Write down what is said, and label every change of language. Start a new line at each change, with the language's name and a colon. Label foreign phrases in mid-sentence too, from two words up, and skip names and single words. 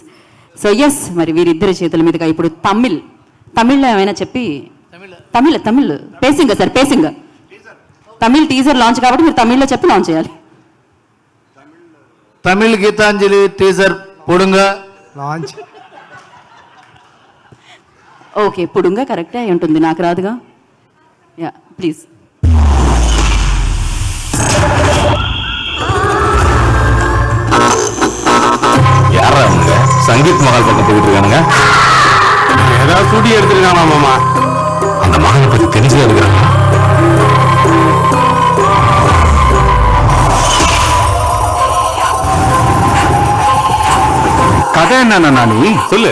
English: So yes,
Telugu: మరి వీరిద్దరి చేతుల మీదుగా ఇప్పుడు తమిళ్లో ఏమైనా చెప్పి తమిళ్ పేసింగ్ సార్, పేసింగ్ తమిళ్
English: teaser launch
Telugu: కాబట్టి మీరు తమిళ్లో చెప్పి లాంచ్ చేయాలి. తమిళ్ గీతాంజలి టీజర్ పొడుగా లాంచ్. ఓకే, పుడుంగా కరెక్టే అయి ఉంటుంది, నాకు రాదుగా.
English: Ya please.
Tamil: யாரா அவங்க சங்கீத் மகால் பக்கம் போயிட்டு இருக்கானுங்க? ஏதாவது சுடி எடுத்துருக்கானா மாமா? அந்த மகனை பத்தி தெரிஞ்சே இருக்கிறாங்க. கதை என்னன்னா நீ சொல்லு.